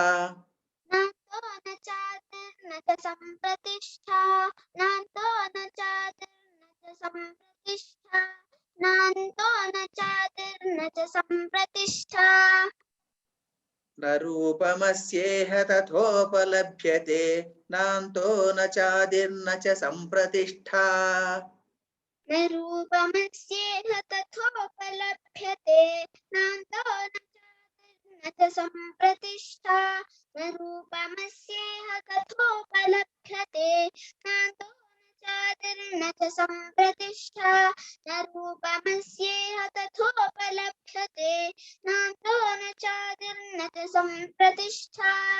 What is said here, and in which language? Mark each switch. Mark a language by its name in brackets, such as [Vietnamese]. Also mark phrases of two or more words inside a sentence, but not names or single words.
[Sanskrit] న రూపమస్యేహ తథోపలభ్యతే నాంతో న చాదిర్న చ సంప్రతిష్ఠా रूपमस्येह तथोपलभ्यते नान्तो न च सम्प्रतिष्ठा न रूपमस्येह तथोपलभ्यते नान्तो न चादिर्न च सम्प्रतिष्ठा न रूपमस्येह तथोपलभ्यते नान्तो न चादिर्न च सम्प्रतिष्ठा